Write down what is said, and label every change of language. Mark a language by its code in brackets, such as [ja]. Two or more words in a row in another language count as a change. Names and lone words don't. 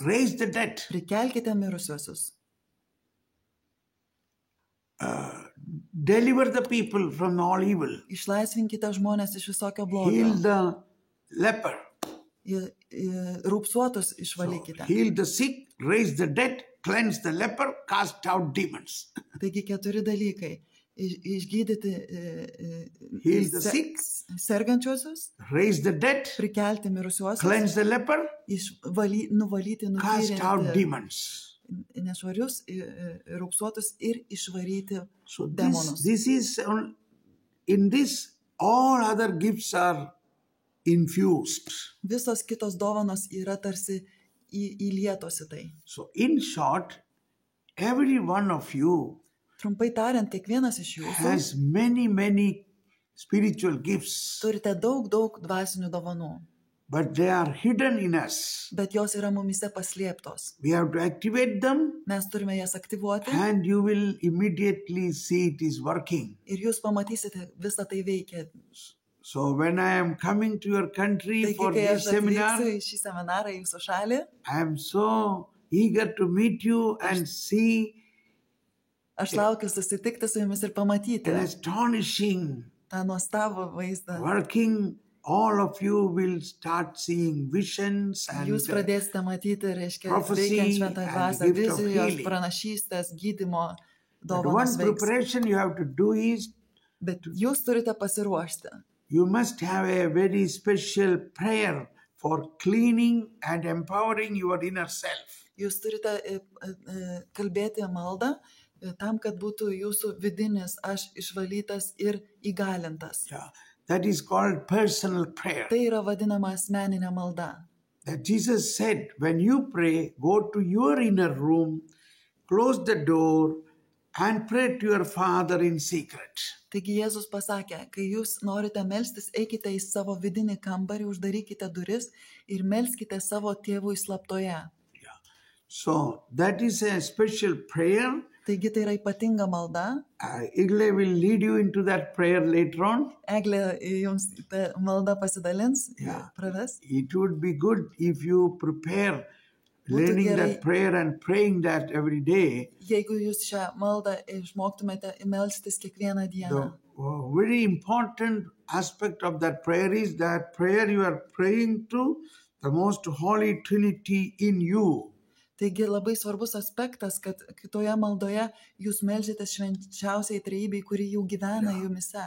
[en] raise the dead, [lt] prikelkite mirusiuosius, [en] deliver the people from all evil, [lt] išlaisvinkite žmonės iš visokio blogio, [en] heal the leper, [lt] rūpsuotus išvalykite. [en] heal the sick, raise the dead, cleanse the leper, cast out demons. [lt] Taigi 4 dalykai. Išgydyti [en] Heal the sick, [lt] sergančiosius, [en] raise the dead, [lt] prikelti mirusiuosius, [en] cleanse the leper, [lt] nuvalyti, [en] cast out [lt] nutyrinti demons. nešvarius, rūpsuotus ir išvaryti So demonus. [en] this is, in this, all other gifts are infused. [lt] Visos kitos dovanos yra tarsi įlietos į tai. [en] So in short, every one of you [lt] Trumpai tariant, kiekvienas iš jūsų [en] has many spiritual gifts, [lt] turite daug dvasinių dovanų, [en] but they are hidden in us. [lt] bet jos yra mumise paslėptos. [en] We have to activate them, [lt] Mes turime jas aktyvuoti [en] and you will immediately see it is working. [lt] ir jūs pamatysite, visą tai veikia. [en] So when I am coming to your country [lt] Taigi, for kai this aš seminar, atvyksiu į šį seminarą į jūsų šalį, [en] I am so eager to meet you and see [lt] aš laukiu susitikti su jumis ir pamatyti [en] an astonishing [lt] tą nuostabų vaizdą. [en] working. All of you will start seeing visions and [lt] Jūs pradėsite matyti, reiškia, prophecy veikiant šventą and dvasią, [en] the gift of [lt] vizijos, healing. pranašystės, gydymo but dovanos one veiks. [en] preparation you have to do is [lt] Bet jūs turite pasiruošti. [en] you must have a very special prayer for cleaning and empowering your inner self. [lt] Jūs turite kalbėti maldą tam, kad būtų jūsų vidinis aš išvalytas ir įgalintas. [en] Yeah. That is called personal prayer. [lt] Tai yra vadinama asmeninė malda. [en] That Jesus said, when you pray, go to your inner room, close the door, and pray to your Father in secret. [lt] Taigi Jėzus pasakė, kai jūs norite melstis, eikite į savo vidinį kambarį, uždarykite duris ir melskite savo tėvui slaptoje. [en] So that is a special prayer. [lt] Taigi tai yra ypatinga malda. [en] Igle will lead you into that prayer later on. [lt] Eglė jums tą maldą pasidalins, Yeah. praves. [en] It would be good if you prepare learning [lt] gerai. [en] that prayer and praying that every day. [lt] Jeigu jūs šią maldą išmoktumėte melstis kiekvieną dieną. [en] The very important aspect of that prayer is that prayer you are praying to the most holy Trinity in you. [lt] Taigi labai svarbus aspektas, kad kitoje maldoje jūs melžitės švenčiausiai trejybei, kuri jau gyvena jumise.